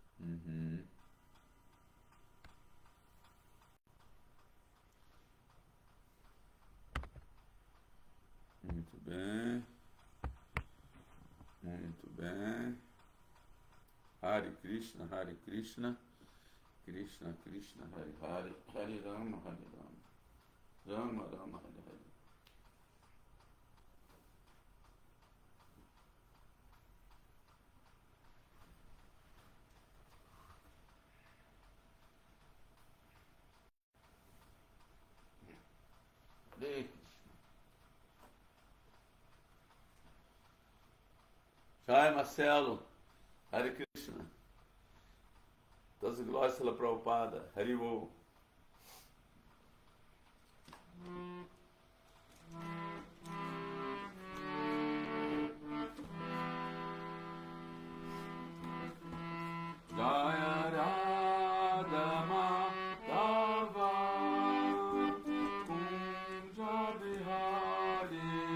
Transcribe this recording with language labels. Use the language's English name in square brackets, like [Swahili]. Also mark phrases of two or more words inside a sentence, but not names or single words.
[Portuguese] Uhum. Muito bem. Muito bem. [Sanskrit] Hare Krishna, Hare Krishna. Krishna, Krishna, Hare Hare. Hare Rama, Hare Rama. Rama, Rama, Hare Hare. Hare Krishna. Jai Marcelo. Hare Krishna. [Portuguese] Das glórias pela Prabhupada. Haribol. [Sanskrit] Jaya Radha Madhava Kunja Bihari.